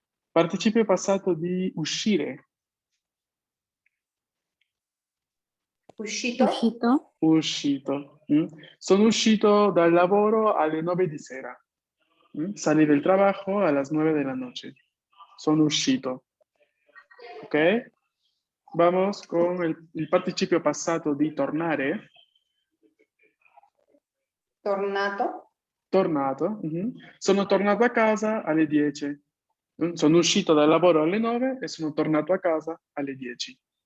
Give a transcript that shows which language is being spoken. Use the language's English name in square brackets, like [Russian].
[Italian] Participio passato di uscire, Uscito. Uscito. uscito. Sono uscito dal lavoro alle 9 di sera. [Spanish] Salí del trabajo a las 9 de la noche. [Italian] Sono uscito. ¿Ok? [Spanish] Vamos con [Italian] il participio passato di tornare. Tornato. Tornato. Sono tornato a casa alle 10. Sono uscito dal lavoro alle 9 e sono tornato a casa alle 10.